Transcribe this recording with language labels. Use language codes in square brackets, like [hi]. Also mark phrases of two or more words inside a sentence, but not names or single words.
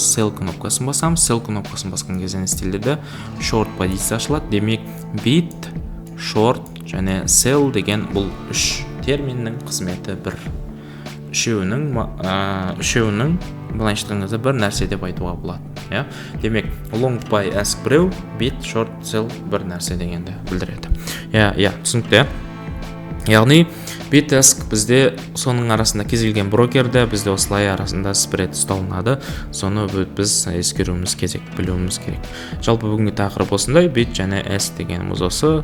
[kk] Sell кнопкасын басамыз. Sell кнопкасын басқан кезде не істеледі? Short позиция ашылады. Демек [en] bid, short [kk] және sell деген бұл үш терминнің қызметі бір. Үшеуінің былайша айтқан кезде бір нәрсе деп айтуға болады. Ja? Демек [en] long buy ask [kk] біреу, [en] bid, short, sell [kk] бір нәрсе дегенді білдіреді. Түсінікті. Яғни [en] bid ask [kk] бізде соның арасында кез келген брокерде бізде осылай арасында спред ұсталынады. Соны біз ескеруіміз керек, білуіміз керек. Жалпы бүгінгі тақырып осындай, bid және ask дегеніміз осы.